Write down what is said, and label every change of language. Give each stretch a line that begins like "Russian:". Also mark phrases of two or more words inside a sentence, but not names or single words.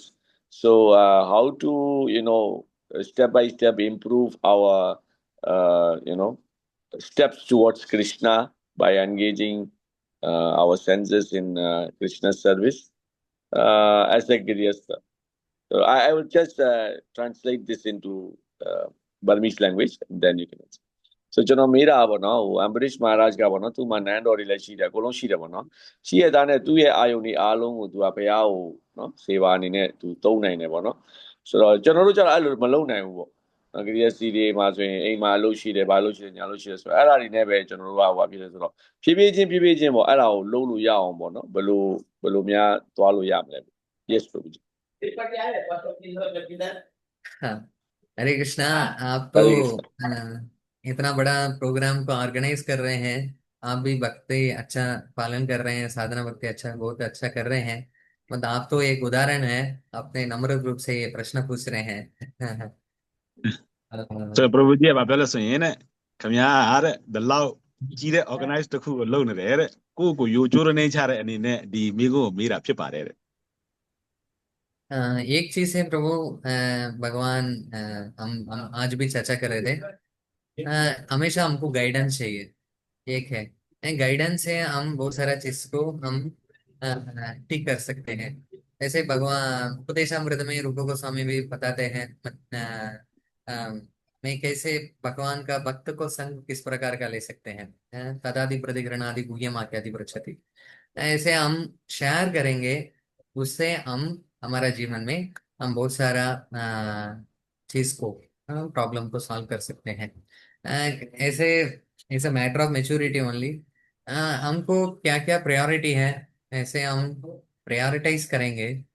English: So how to, you know, step by step improve our, you know, steps towards Krishna by engaging our senses in Krishna's service as a Grihastha. So I will just translate this into Burmese language, then you can answer.
Burmese: So ကျွန်တော်မေးတာပေါ့နော်ဟို Ambrish Maharaj ကပေါ့နော်သူမှနန်းတော်တွေလည်းရှိတယ်အကုန်လုံးရှိတယ်ပေါ့နော်ရှိရတဲ့နဲ့သူ့ရဲ့အာယုန်တွေအားလုံးကိုသူကဘုရားကိုနော်စေပါအနေနဲ့သူသုံးနိုင်တယ်ပေါ့နော်ဆိုတော့ကျွန်တော်တို့ကျတော့အဲ့လိုမလုပ်နိုင်ဘူးပေါ့နော်ကလေးစီတွေမှာဆိုရင်အိမ်မှာအလုပ်ရှိတယ်ဘာလို့ရှိတယ်ညာလို့ရှိတယ်ဆိုတော့အဲ့ဒါတွေနဲ့ပဲကျွန်တော်တို့ကဟိုဖြစ်တယ်ဆိုတော့ဖြည်းဖြည်းချင်းပေါ့အဲ့ဒါကိုလုံးလို့ရအောင်ပေါ့နော်ဘယ်လိုများသွားလို့ရမလဲ Yes ဘုရား
Hindi: हाँ, हरे कृष्णा। आप हरे तो कृष्णा इतना बड़ा प्रोग्राम को ऑर्गेनाइज कर रहे हैं। आप भी भक्ति अच्छा पालन कर रहे हैं, साधना भक्ति अच्छा बहुत अच्छा कर रहे हैं। मतलब आप तो एक उदाहरण है, अपने नम्र रूप से ये प्रश्न पूछ रहे हैं।
Burmese: ဆိုတော့ Prabhu ကြီးကပြောလဲဆိုရင်တဲ့ခင်ဗျားတဲ့ဒီလောက်ကြီးတဲ့ organize တစ်ခုကိုလုပ်နေတယ်တဲ့ကိုယိုကျိုးရနေချတဲ့အနေနဲ့ဒီမိကိုမေးတာဖြစ်ပါတယ်တဲ့
Hindi: एक चीज है प्रभु, भगवान, हम आज भी चर्चा कर रहे थे। हमेशा हमको गाइडेंस चाहिए। एक है गाइडेंस है, हम बहुत सारा चीज को हम ठीक कर सकते हैं। ऐसे भगवान उपदेशामृत में रूप गोस्वामी भी बताते हैं मैं कैसे भगवान का भक्त को संग किस प्रकार का ले सकते हैं।
Sanskrit: तदादि प्रतिग्रहणादि गुह्यम आख्यादि पृच्छति।
Hindi: ऐसे हम शेयर करेंगे, उससे हम हमारा जीवन में हम बहुत सारा चीज को प्रॉब्लम को सॉल्व कर सकते हैं। ऐसे ऐसे
English: matter of maturity only
Hindi: हमको क्या क्या प्रायोरिटी है, ऐसे हम प्रायोरिटाइज करेंगे।